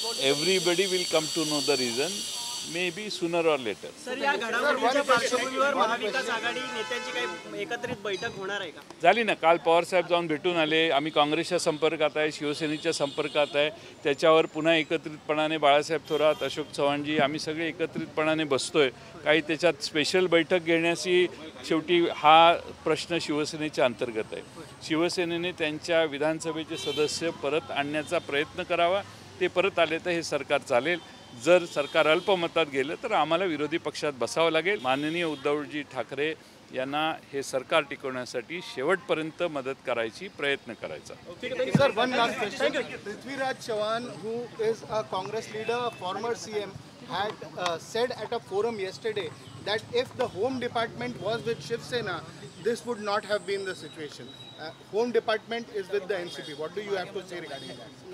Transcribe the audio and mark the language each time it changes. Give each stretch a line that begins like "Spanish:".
English: Everybody will come to know the reason may be sooner or later.
Marathi: Sir या घडामोडीच्या पार्श्वभूमीवर महाविकास आघाडी नेत्यांची काही एकत्रित बैठक होणार आहे का? झाली ना. काल पवार साहेब जाऊन भेटून आले. आम्ही काँग्रेसच्या संपर्कात आहे, शिवसेनेच्या संपर्कात आहे. त्याच्यावर पुन्हा एकत्रितपणाने बाळासाहेब थोरात, अशोक चव्हाणजी आम्ही सगळे एकत्रितपणाने बसतोय. काही त्याच्यात स्पेशल बैठक घेण्याची शेवटी हा प्रश्न शिवसेनेच्या अंतर्गत आहे. शिवसेनेने त्यांच्या विधानसभेचे सदस्य परत आणण्याचा प्रयत्न करावा. ते परत आले तर हे सरकार चालेल. जर सरकार अल्पमतात गेलं तर आम्हाला विरोधी पक्षात बसावं लागेल. माननीय उद्धवजी ठाकरे यांना हे सरकार टिकवण्यासाठी शेवटपर्यंत मदत करायची प्रयत्न करायचा.
English: Sir, one last question. Prithviraj Chavan, who is a Congress leader, a former CM, had said at a forum yesterday that if the Home Department was with Shiv Sena, this would not have been the situation. Home Department is with the NCP. What do you have to say regarding that?